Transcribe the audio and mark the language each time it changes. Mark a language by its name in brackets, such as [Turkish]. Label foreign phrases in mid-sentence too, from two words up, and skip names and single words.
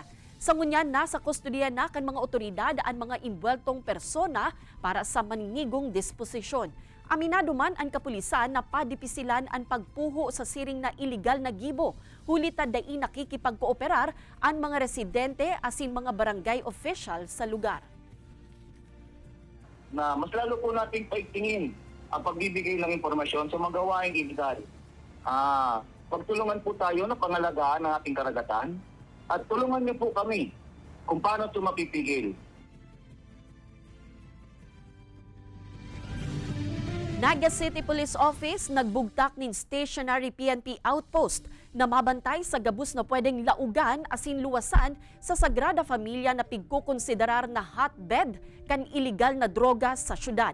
[Bikol] Sa ngunyan, nasa kustodiya na kan mga otoridad ang mga imbweltong persona para sa maninigong disposisyon. Aminado man ang kapulisan na padipisilan ang pagpuho sa siring na iligal na gibo. Huli tadai nakikipagkooperar ang mga residente asin mga barangay official sa lugar. [Filipino] Na mas lalo po nating paigtingin ang pagbibigay ng impormasyon sa mga gawaing iligal. Pagtulungan po tayo na pangalagaan ng ating karagatan at tulungan niyo po kami kung paano ito mapipigil. [Bikol] Naga City Police Office nagbugtak nin [English] stationary PNP outpost [Bikol] na mabantay sa gabus na pwedeng laugan asin luwasan sa Sagrada Familia na pigkukonsiderar na hotbed kan iligal na droga sa syudad.